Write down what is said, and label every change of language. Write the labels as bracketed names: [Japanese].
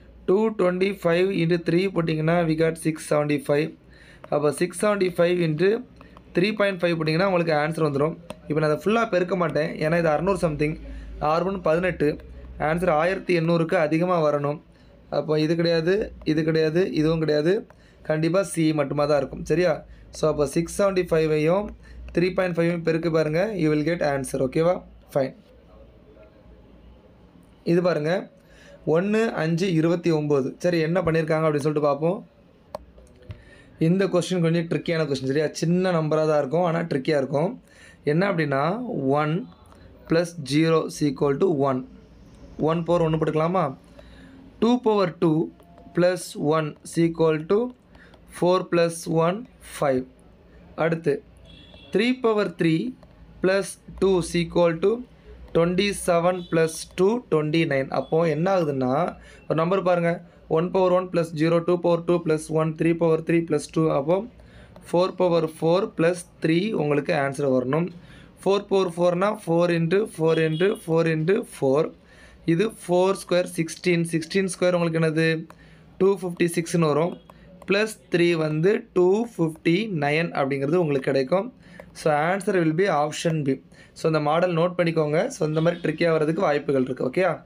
[Tamil] 225 × 3 போட்டிங்கன்னா [English] we got [Tamil] 675. அப்போ 675 × 3.5 போட்டிங்கன்னா உங்களுக்கு ஆன்சர் வந்துடும். இப்போ நான் அதை ஃபுல்லாக பெருக்க மாட்டேன், ஏன்னா இது 600 சம்திங். 6 18 ஆன்சர் 1800க்கு அதிகமாக வரணும். அப்போ இது கிடையாது, இது கிடையாது, இதுவும் கிடையாது. கண்டிப்பாக சி மட்டுமா தான் இருக்கும். சரியா? ஸோ அப்போ 675ஐயும் 3.5ஐயும் பெருக்கு பாருங்கள். [English] You will get answer. [Tamil] ஓகேவா? ஃபைன். இது பாருங்கள். 1 5 29. சரி என்ன பண்ணியிருக்காங்க அப்படின்னு சொல்லிட்டு பார்ப்போம். இந்த கொஸ்டின் கொஞ்சம் ட்ரிக்கியான கொஸ்டின். சரியா? சின்ன நம்பராக தான் இருக்கும், ஆனால் ட்ரிக்கியாக இருக்கும். என்ன அப்படின்னா 1 + 0 = 1. 1 போர் 1 போட்டுக்கலாமா? [English] 2 power 2 plus 1 is equal to 4 plus 1 5. [Tamil] அடுத்து [English] 3 power 3 plus 2 is equal to 27 plus 2 29. [Tamil] அப்போ என்ன ஆகுதுன்னா ஒரு நம்பர் பாருங்கள் 1 power 1 plus 0 2 power 2 plus 1 3 power 3 plus 2 அப்போ 4 power 4 plus 3 உங்களுக்கு ஆன்சர் வரணும் 4 power 4னா 4 into 4 into 4 into 4 இது 4 ஸ்கொயர் 16 ஸ்கொயர் உங்களுக்கு என்னது 256ன்னு வரும் ப்ளஸ் 3 வந்து 259 அப்படிங்கிறது உங்களுக்கு கிடைக்கும் so answer will be option B so இந்த மாடல் நோட் பண்ணிக்கோங்க ஸோ இந்த மாதிரி ட்ரிக்கியாக வர்றதுக்கு வாய்ப்புகள் இருக்குது ஓகே